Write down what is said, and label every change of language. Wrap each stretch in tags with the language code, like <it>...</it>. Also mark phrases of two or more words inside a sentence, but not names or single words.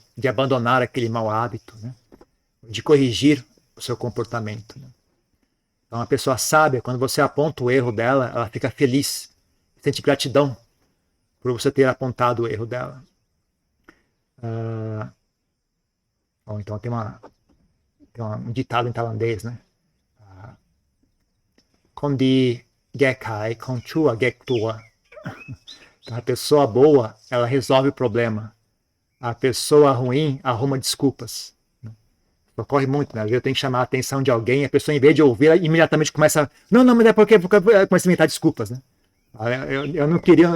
<pt>De abandonar aquele mau hábito, né? De corrigir o seu comportamento, né? Então, uma pessoa sábia, quando você aponta o erro dela, ela fica feliz, sente gratidão por você ter apontado o erro dela. Bom, então tem um ditado em tailandês, né?</pt> <th>คนดีแก้ไข คนชั่วแก้ตัว.</th> <pt>Então, a pessoa boa, ela resolve o problema. A pessoa ruim arruma desculpas. Ocorre muito, né? Eu tenho que chamar a atenção de alguém, a pessoa, em vez de ouvir, ela imediatamente começa. Não, mas é porque começa a inventar desculpas, né? Eu não queria.</pt>